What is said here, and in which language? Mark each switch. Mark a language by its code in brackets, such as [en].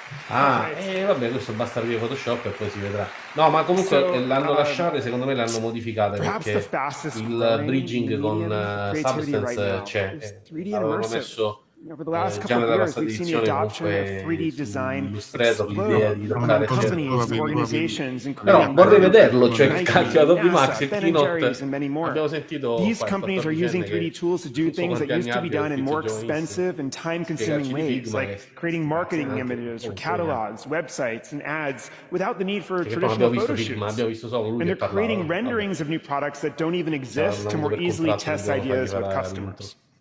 [it] Vabbè, questo basta aprire Photoshop e poi si vedrà. No, ma comunque l'hanno lasciate, secondo me l'hanno modificate, perché il bridging con Substance c'è. Avevano messo [en] Over the last couple of years, we've seen the adoption of 3D design explode among companies, organizations, including [it] vorrei vederlo, cioè cacchio Adobe Max e Keynote. [en] And many more. These companies are using 3D tools to do things that used to be done in more expensive and time-consuming ways, like creating marketing images for catalogs, websites, and ads without the need for traditional photo shoots. And they're creating renderings of new products that don't even exist to more easily test ideas with customers.